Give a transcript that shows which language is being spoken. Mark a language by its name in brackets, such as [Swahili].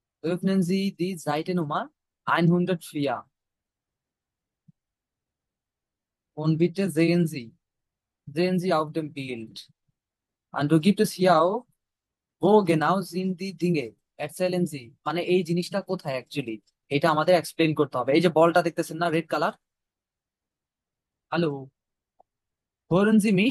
[German] Öffnen Sie die Seite Nummer 104 und bitte sehen Sie auf dem Bild. Und du gibt es hier auch, wo genau sind die Dinge? Erzählen Sie. [Bangla] মানে এই জিনিসটা কোথায় actually, এটা আমাদের explain করতে হবে। এই যে বলটা দেখতেছেন না, red colour. [German] হ্যালো, hören Sie mich?